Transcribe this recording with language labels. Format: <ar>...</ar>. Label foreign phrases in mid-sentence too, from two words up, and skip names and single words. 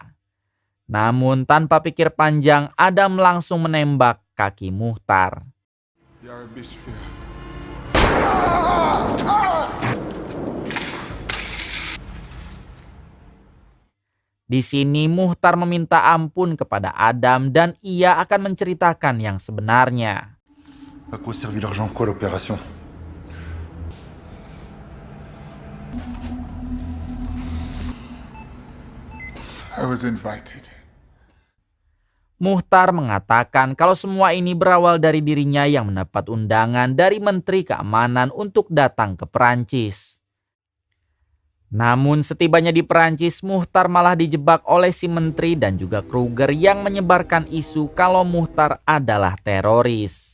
<id>Namun tanpa pikir panjang, Adam langsung menembak kaki Muhtar. Di sini Muhtar meminta ampun kepada Adam dan ia akan menceritakan yang sebenarnya.</id> <fr>À quoi servit l'argent, quoi l'opération?</fr> <en>I was invited.</en> <id>Muhtar mengatakan kalau semua ini berawal dari dirinya yang mendapat undangan dari Menteri Keamanan untuk datang ke Perancis. Namun setibanya di Perancis, Muhtar malah dijebak oleh si menteri dan juga Kruger yang menyebarkan isu kalau Muhtar adalah teroris.</id>